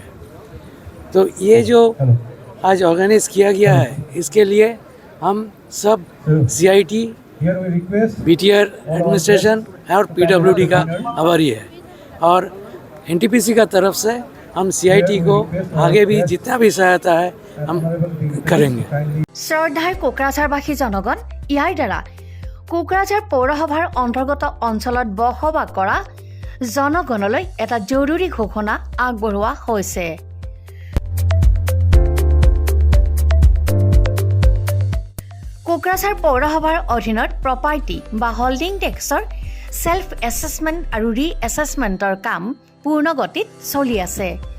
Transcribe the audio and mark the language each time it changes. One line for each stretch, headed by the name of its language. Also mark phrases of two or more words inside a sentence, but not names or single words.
Hindi: तो ये जो आज ऑर्गेनाइज़ किया गया है, इसके लिए हम सब CIT, BTR एडमिनिस्ट्रेशन और PWD का आभारी है। और NTPC का तरफ से हम CIT को आगे भी जितना भी सहायता है हम करेंगे।
Assamese: শ্ৰদ্ধাৰ কোকৰাঝাৰবাসী জনগণ, ইয়াৰ দ্বাৰা কোকৰাঝাৰ পৌৰসভাৰ অন্তৰ্গত অঞ্চলত বসবাস কৰা জনগণলৈ এটা জৰুৰী ঘোষণা আগবঢ়োৱা হৈছে। কোকৰাঝাৰ পৌৰসভাৰ অধীনত প্ৰপাৰ্টি বা
English: holding tax self assessment
Assamese: আৰু ৰি-এছেছমেণ্টৰ কাম পূৰ্ণ গতিত চলি আছে।